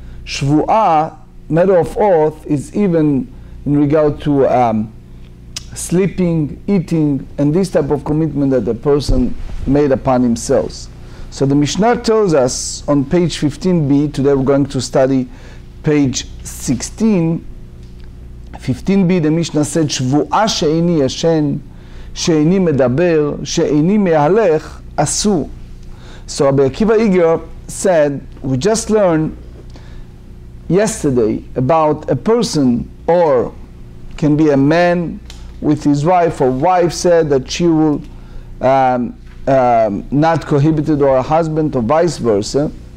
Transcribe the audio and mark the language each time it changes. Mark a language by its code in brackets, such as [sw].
[en] שבועה, matter of oath, is even in regard to sleeping, eating, and this type of commitment that the person made upon himself. So the Mishnah tells us on page 15b, today we're going to study page 16. [he] 15b, [en] the Mishnah said, [he] שבועה שאיני ישן, שאיני מדבר, שאיני מהלך, אסור. [en] So Rabbi Akiva Iger said, we just learned yesterday about a person, or can be a man with his wife, or wife said that she will not prohibited, or a husband, or vice versa.